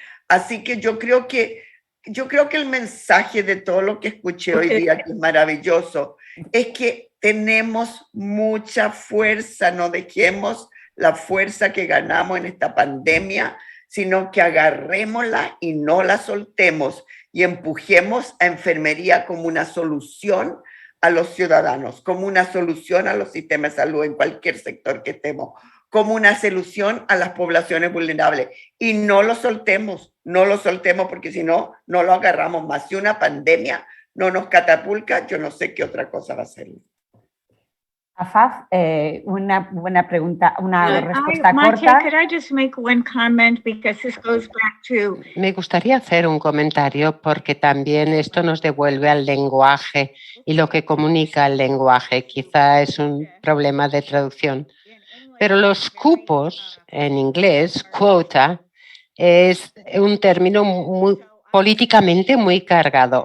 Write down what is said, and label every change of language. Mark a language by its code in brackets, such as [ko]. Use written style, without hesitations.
[es] Así que yo creo que el mensaje de todo lo que escuché hoy día, que es maravilloso, es que tenemos mucha fuerza, no dejemos la fuerza que ganamos en esta pandemia, sino que agarrémosla y no la soltemos y empujemos a enfermería como una solución a los ciudadanos, como una solución a los sistemas de salud en cualquier sector que estemos, como una solución a las poblaciones vulnerables. Y no lo soltemos porque si no, no lo agarramos más. Si una pandemia no nos catapulta, yo no sé qué otra cosa va a ser. Afaf, una buena pregunta, una respuesta corta. [en] Could I just make one comment because this goes back to... [es] Me gustaría hacer un comentario porque también esto nos devuelve al lenguaje y lo que comunica el lenguaje. Quizá es un problema de traducción. Pero los cupos, en inglés, quota, es un término políticamente muy cargado.